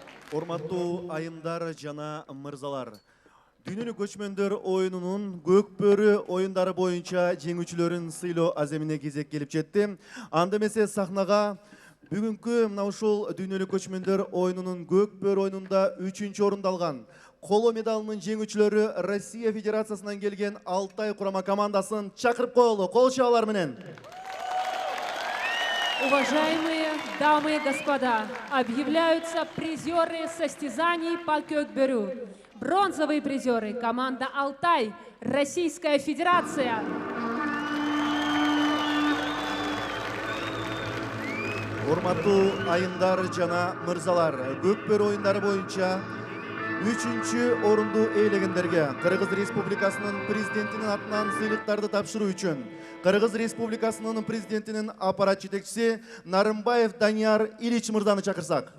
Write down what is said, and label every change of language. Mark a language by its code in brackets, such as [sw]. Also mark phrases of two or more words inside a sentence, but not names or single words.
[ky] Урматтуу айымдар жана мырзалар. Дүйнөлүк көчмөндөр оюнунун көкбөрү оюндары боюнча жеңүүчүлөрүн сыйлоо аземине кезек келип жетти. Анда эмесе сахнага бүгүнкү мына ушул дүйнөлүк көчмөндөр оюнунун көкбөрү оюнунда 3-чү орунду алган коло медалынын жеңүүчүлөрү Россия Федерациясынан келген Алтай курама командасын чакырып коелу. Кол чабуулар менен. [ru] Уважаемые дамы и господа, объявляются призеры состязаний по кёкбөрү. Бронзовые призеры – команда «Алтай», Российская Федерация. [ky] Урматтуу айымдар жана мырзалар, көкбөрү оюндары боюнча 3-чү орунду ээлегендерге Кыргыз Республикасынын президентинин атынан сыйлыктарды тапшыруу үчүн Кыргыз Республикасынын президентинин аппарат жетекчиси Нарымбаев Данияр Ильич мырзаны чакырсак.